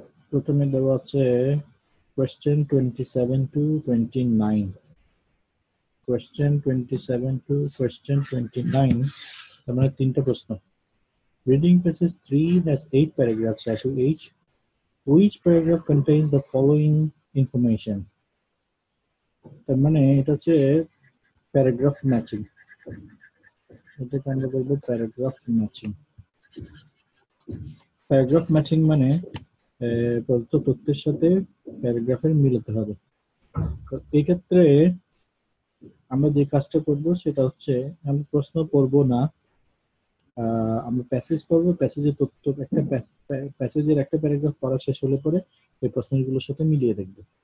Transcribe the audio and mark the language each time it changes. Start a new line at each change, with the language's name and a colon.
Bangla: প্রথমে দেওয়া আছে question 27 to 29, question 27 to question 29, তার মানে 3টা প্রশ্ন।
English: Reading passage 3 has 8 paragraphs to each. Which paragraph contains the following information?
Bangla: তার মানে এটা হচ্ছে প্যারাগ্রাফ ম্যাচিং, এটাকে আমরা বলবো প্যারাগ্রাফ ম্যাচিং। প্যারাগ্রাফ ম্যাচিং মানে প্রদত্ত তথ্যের সাথে প্যারাগ্রাফের মিলাতে হবে। তো এই ক্ষেত্রে আমরা যে কাজটা করব সেটা হচ্ছে, আমরা প্রশ্ন পড়ব না, আমরা প্যাসেজ পড়ব, প্যাসেজের তথ্য, একটা প্যাসেজের একটা প্যারাগ্রাফ পড়া শেষ হলে পরে এই প্রশ্নগুলোর সাথে মিলিয়ে দেখব।